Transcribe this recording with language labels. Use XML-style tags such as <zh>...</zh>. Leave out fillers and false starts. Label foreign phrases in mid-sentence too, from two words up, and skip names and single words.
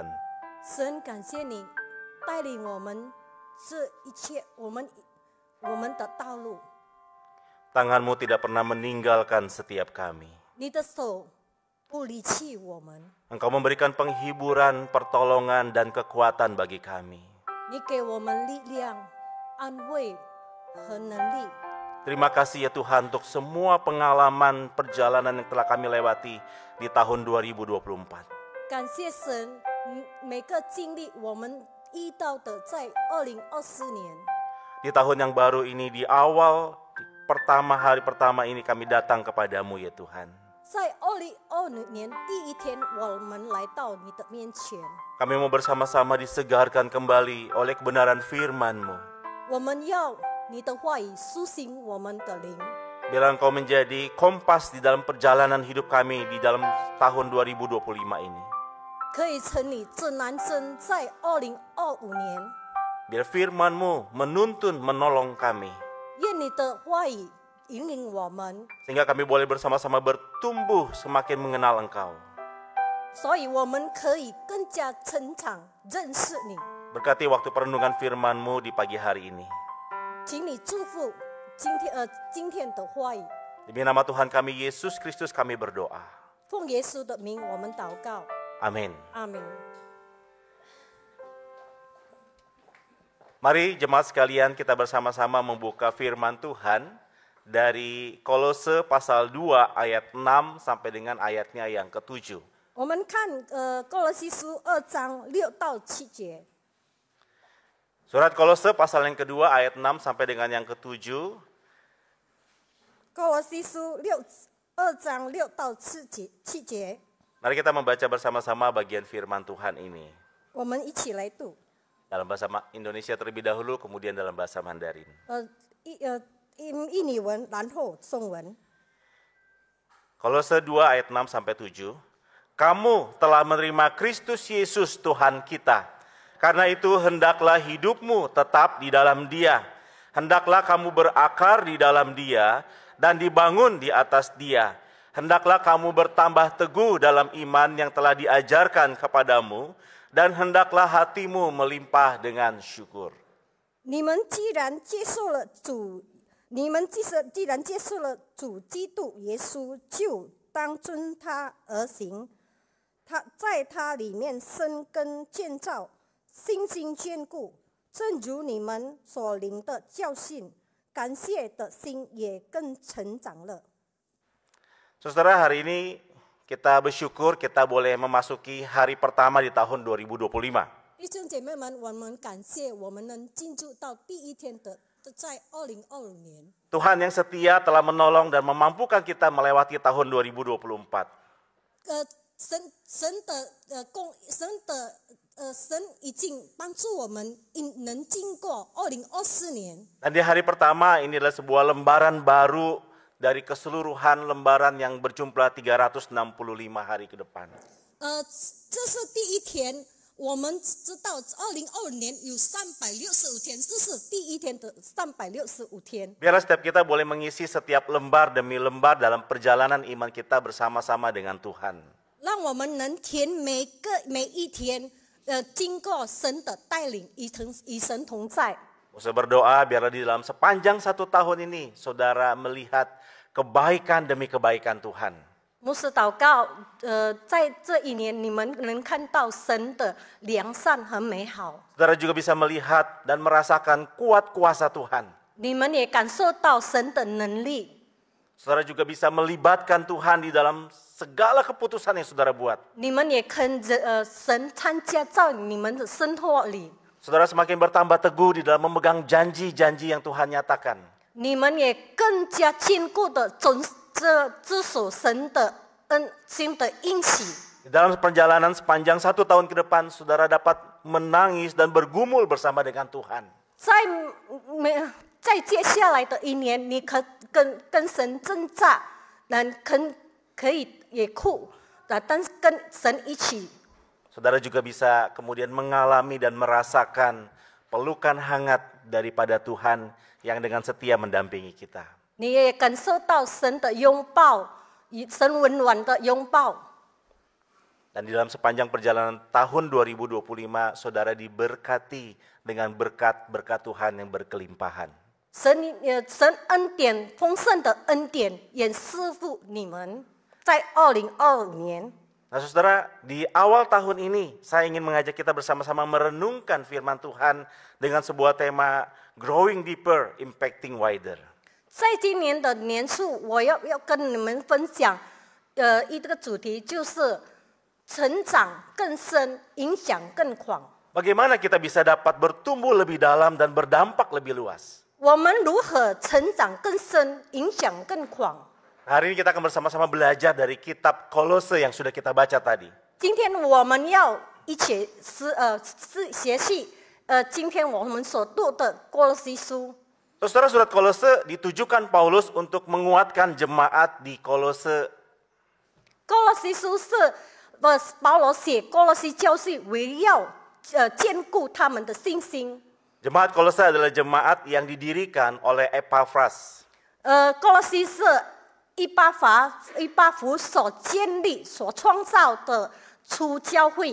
<zh>神感谢你带领我们这一切我们的道路。</zh> <id>Tangan-Mu tidak pernah meninggalkan setiap kami.</id> <zh>你的手不离弃我们。</zh> <id>Engkau memberikan penghiburan, pertolongan, dan kekuatan bagi kami.</id> <zh>你给我们力量、安慰和能力。</zh> <id>Terima kasih ya Tuhan untuk semua pengalaman perjalanan yang telah kami lewati di tahun 2024.</id> <zh>感谢神，每个经历我们遇到的，在2024年。</zh> <id>Di tahun yang baru ini, di awal hari pertama ini kami datang kepadamu ya Tuhan.</id> <zh>在2025年第一天，我们来到你的面前。</zh> <id>Kami mau bersama-sama disegarkan kembali oleh kebenaran firman-Mu.</id> <zh>我们要你的话语苏醒我们的灵。</zh> <id>Biarlah Engkau menjadi kompas di dalam perjalanan hidup kami di dalam tahun 2025 ini.</id> <zh>可以成你指南针在2025年。</zh> <id>Biar firman-Mu menuntun, menolong kami.</id> <zh>愿你的话语引领我们，</zh> <id>Sehingga kami boleh bersama-sama bertumbuh semakin mengenal Engkau.</id> <zh>所以我们可以更加成长，认识你。</zh> <id>Berkati waktu perenungan firman-Mu di pagi hari ini.</id> <zh>请你祝福今天的话语。</zh> <id>Demi nama Tuhan kami Yesus Kristus kami berdoa.</id> <zh>奉耶稣的名，我们祷告。</zh> <id>Amin.</id> <zh>阿门。</zh> <id>Mari jemaat sekalian kita bersama-sama membuka firman Tuhan dari Kolose pasal 2 ayat 6 sampai dengan ayatnya yang ke-7.</id> <zh>我们看歌罗西书2章6到7节。</zh> <id>Surat Kolose pasal yang kedua ayat 6 sampai dengan yang ke-7.</id> <zh>歌罗西书2章6到7节。</zh> <id>Mari kita membaca bersama-sama bagian firman Tuhan ini.</id> <zh>我们一起来读。</zh> <id>Dalam bahasa Indonesia terlebih dahulu, kemudian dalam bahasa Mandarin.</id> <zh>印尼文，然后中文。</zh> <id>Kolose 2 ayat 6 sampai 7. Kamu telah menerima Kristus Yesus Tuhan kita. Karena itu hendaklah hidupmu tetap di dalam Dia. Hendaklah kamu berakar di dalam Dia dan dibangun di atas Dia. Hendaklah kamu bertambah teguh dalam iman yang telah diajarkan kepadamu dan hendaklah hatimu melimpah dengan syukur.</id> <zh>你们既然接受了主基督耶稣，就当遵他而行。他在他里面生根建造，心经坚固，正如你们所领的教训，感谢的心也更成长了。</zh> <id>Saudara, hari ini kita bersyukur kita boleh memasuki hari pertama di tahun 2025.</id> <zh>弟兄姐妹们，我们感谢我们能进入到第一天的，在2025年。</zh> <id>Tuhan yang setia telah menolong dan memampukan kita melewati tahun 2024.</id> <zh>神已经帮助我们能经过2024年。</zh> <id>Dan di hari pertama ini adalah sebuah lembaran baru dari keseluruhan lembaran yang berjumlah 365 hari ke depan.</id> <zh>这是第一天，我们知道2025年有365天，这是第一天的365天。</zh> <id>Biarlah setiap kita boleh mengisi setiap lembar demi lembar dalam perjalanan iman kita bersama-sama dengan Tuhan.</id> <zh>让我们能填每一天，经过神的带领，与神同在。</zh> <id>Saya berdoa biarlah di dalam sepanjang 1 tahun ini saudara melihat kebaikan demi kebaikan Tuhan.</id> <zh>牧师祷告，在这一年你们能看到神的良善和美好，</zh> <id>Saudara juga bisa melihat dan merasakan kuat kuasa Tuhan.</id> <zh>你们也感受到神的能力。</zh> <id>Saudara juga bisa melibatkan Tuhan di dalam segala keputusan yang saudara buat.</id> <zh>你们也跟着神参加在你们的生活里，</zh> <id>Saudara semakin bertambah teguh di dalam memegang janji-janji yang Tuhan nyatakan.</id> <zh>你们也更加坚固的遵守神的新的应许。</zh> <id>Di dalam perjalanan sepanjang 1 tahun ke depan, saudara dapat menangis dan bergumul bersama dengan Tuhan.</id> <zh>在接下来的一年，你可跟神挣扎，可以也哭，但是跟神一起。</zh> <id>Saudara juga bisa kemudian mengalami dan merasakan pelukan hangat daripada Tuhan yang dengan setia mendampingi kita.</id> <zh>你也感受到神的拥抱，神温暖的拥抱。</zh> <id>Dan di dalam sepanjang perjalanan tahun 2025, saudara diberkati dengan berkat-berkat Tuhan yang berkelimpahan.</id> <zh>神恩典丰盛的恩典也赐福你们，在2025年。</zh> <id>Nah saudara, di awal tahun ini saya ingin mengajak kita bersama-sama merenungkan firman Tuhan dengan sebuah tema</id> <en>Growing Deeper, Impacting Wider.</en> <zh>在今年的年初，我要跟你们分享，一个主题就是成长更深，影响更广。</zh> <id>Bagaimana kita bisa dapat bertumbuh lebih dalam dan berdampak lebih luas?</id> <zh>我们如何成长更深，影响更广？</zh> <id>Hari ini kita akan bersama-sama belajar dari kitab Kolose yang sudah kita baca tadi.</id> <zh>今天我们要一起学习，今天我们所读的哥罗西书。</zh> <id>Saudara, surat Kolose ditujukan Paulus untuk menguatkan jemaat di Kolose.</id> <zh>哥罗西书是保罗写哥罗西教会，围绕坚固他们的信心。</zh> <id>Jemaat Kolose adalah jemaat yang didirikan oleh Epaphras.</id> <zh>哥罗西是以巴弗所建立、所创造的初教会。</zh>